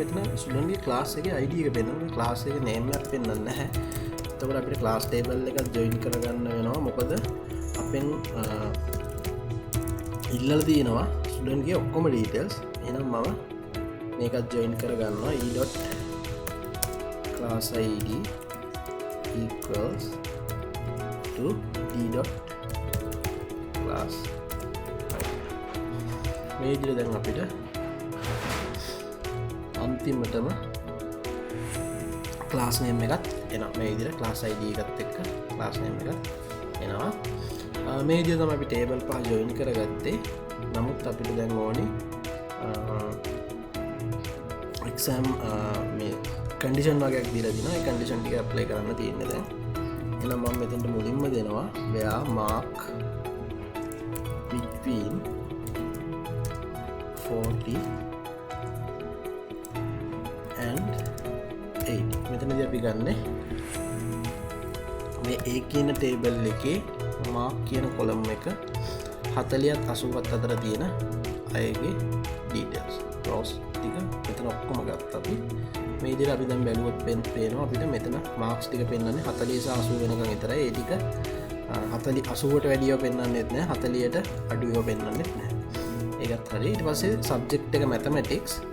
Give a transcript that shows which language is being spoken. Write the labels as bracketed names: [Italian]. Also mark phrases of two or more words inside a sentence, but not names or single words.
[Sinhala] මෙතන student ගේ class එකේ ID එක පෙන්නනවා. class එකේ name එකක් පෙන්නන්නේ නැහැ. එතකොට අපිට [English] class table [Sinhala] එකත් join කරගන්න වෙනවා. මොකද අපෙන් ඉල්ලලා තියෙනවා student ගේ ඔක්කොම details. එහෙනම් මම මේකත් ජොයින් කරගන්නවා [English] e.class id equals to d.class [Sinhala] මේ විදිහට දැන් අපිට අන්තිමටම [English] class name [Sinhala] එකත් එනවා මේ විදිහට [English] class id [Sinhala] එකත් එක්ක [English] class name [Sinhala] එකත් එනවා මේ විදිහට තමයි අපි ටේබල් පහ ජොයින් කරගත්තේ නමුත් අපිට දැන් ඕනේ එක්සෑම් මේ කන්ඩිෂන් වගේක් දීලා දිනවා ඒ කන්ඩිෂන් ටික ඇප්ලයි කරන්න තියෙන්නේ දැන් එහෙනම් මම මෙතනට මුලින්ම දෙනවා [English] where mark between 40 and 80 [Sinhala] මෙතනදී අපි ගන්නෙ මේ A කියන ටේබල් එකේ mark කියන කොලම් එක 40ත් 80ත් අතර තියෙන අයගේ [English] details rows [Sinhala] ටික මෙතන ඔක්කොම ගත්තා අපි මේ විදිහට අපි දැන් බැලුවොත් පේනවා අපිට මෙතන marks ටික පෙන්වන්නේ 40 සහ 80 වෙනකන් විතරයි ඒ ටික 40 80ට වැඩිව පෙන්වන්නෙත් නැහැ 40ට අඩුව පෙන්වන්නෙත් නැහැ ඒකත් හරි ඊට පස්සේ subject එක mathematics